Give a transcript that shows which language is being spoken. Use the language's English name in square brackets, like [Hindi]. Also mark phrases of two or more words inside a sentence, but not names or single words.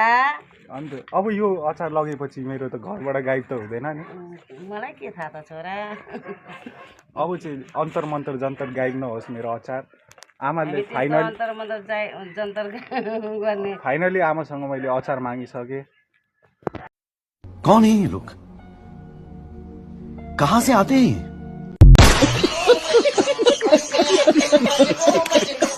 [Nepali] अन्त अब यो अचार लगेपछि मेरो त घरबाट गायब त हुँदैन नि? मलाई के थाहा त छोरा। अब चाहिँ अन्तर मन्तर जन्तर गायब नहोस् मेरो अचार। आमाले फाइनली आमासँग मैले अचार मागिसकेँ। [Hindi] कौन है ये लोग? कहाँ से आते हैं?